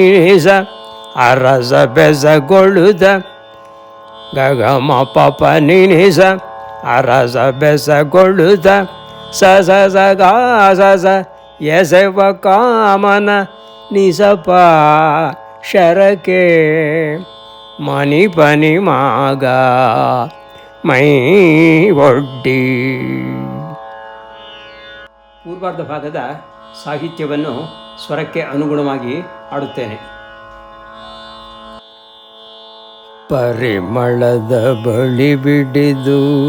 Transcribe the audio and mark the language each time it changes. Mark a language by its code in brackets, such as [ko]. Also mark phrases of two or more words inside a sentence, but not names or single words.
[kn] ಸ ಅರಸ ಬೆಸಗೊಳ್ಳುದ ಗ ಗ ಮ ಪ ಪ ನಿ ನಿ ಸ ಅರಸ ಬೆಸಗೊಳ್ಳುದ ಸ ಸ ಸ ಗ ಸ ಸ ಎಸೆವ ಕಾಮನ ನಿ ಸ ಪ ಶರಕೆ ಮನಿ ಪನಿ ಮಾಗ ಮೈ ಒಡ್ಡಿ. ಪೂರ್ವಾರ್ಧ ಭಾಗದ ಸಾಹಿತ್ಯವನ್ನು ಸ್ವರಕ್ಕೆ ಅನುಗುಣವಾಗಿ ಹಾಡುತ್ತೇನೆ. ಪರಿಮಳದ ಬಳಿ ಬಿಡಿದು